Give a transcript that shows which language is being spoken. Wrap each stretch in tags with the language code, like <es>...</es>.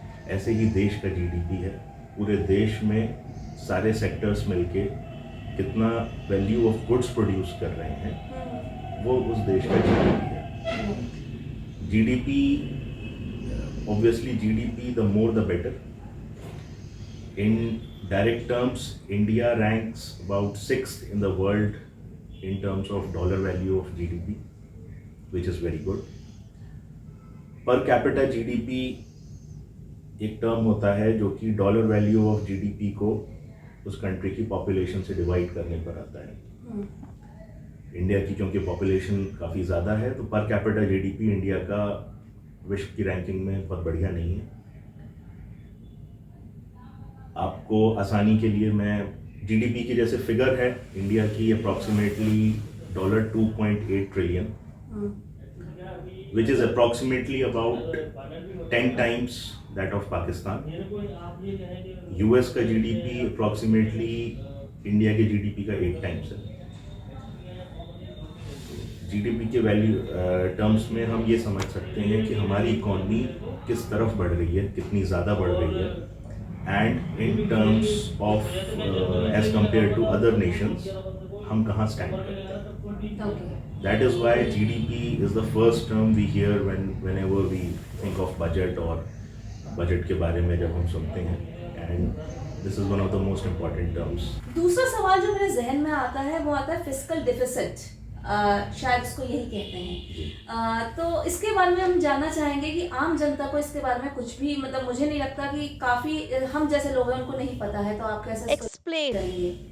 <hi>ऐसे ही देश का जीडीपी है. पूरे देश में सारे सेक्टर्स मिलके कितना वैल्यू ऑफ गुड्स प्रोड्यूस कर रहे हैं वो उस देश का जीडीपी है.</hi> <en>GDP obviously GDP the more the better. In direct terms India ranks about 6th in the world in terms of dollar value of GDP, which is very good.</en> <hi>Per capita GDP एक term होता है जो कि dollar value of GDP को उस country की population से divide करने पर आता है. इंडिया की क्योंकि पॉपुलेशन काफ़ी ज़्यादा है तो पर कैपिटा जीडीपी इंडिया का विश्व की रैंकिंग में बहुत बढ़िया नहीं है. आपको आसानी के लिए मैं जीडीपी की जैसे फिगर है इंडिया की approximately $2.8 trillion</hi> <en>which is approximately about 10 times that of Pakistan.</en> <hi>US का GDP approximately इंडिया के GDP का 8 times है. GDP के वैल्यू टर्म्स में हम ये समझ सकते हैं कि हमारी इकॉनमी किस तरफ बढ़ रही है, कितनी ज़्यादा बढ़ रही है,</hi> <en>and in terms of as compare to other nations</en> <hi>हम कहाँ स्टैंड करते हैं.</hi> <en>Okay. That is why GDP is the first term we hear whenever we think of budget or budget</en> <hi>के बारे में जब हम सुनते हैं,</hi> <en>and this is one of the most important terms.</en> <hi>दूसरा सवाल जो मेरे जहन में आता है वो आता है फिस्कल डेफिसिट. शायद इसको यही कहते हैं. तो इसके बारे में हम जानना चाहेंगे कि आम जनता को इसके बारे में कुछ भी मतलब मुझे नहीं लगता कि काफ़ी हम जैसे लोग हैं उनको नहीं पता है. तो आप कैसे एक्सप्लेन करेंगे?</hi>